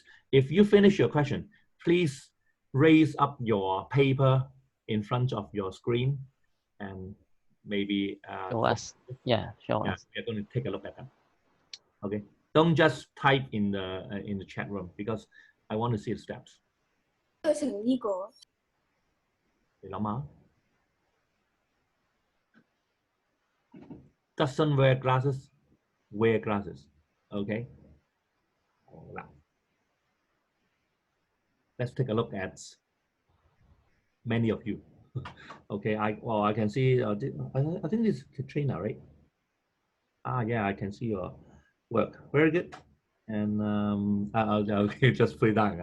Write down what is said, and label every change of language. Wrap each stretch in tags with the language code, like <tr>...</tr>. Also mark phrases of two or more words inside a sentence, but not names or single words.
<en>If you finish your question, please raise up your paper in front of your screen and maybe Show us. Yeah, show us. we're going to take a look at them. Okay, don't just type in the chat room because I want to see the steps.</en> <yue>做成呢個你諗下</yue> <en>doesn't wear glasses, wear glasses. Okay. 好啦 Let's take a look at many of you. Okay, I can see. I think this is Katrina, right? Yeah, I can see your work. Very good. And I'll just put it down.</en>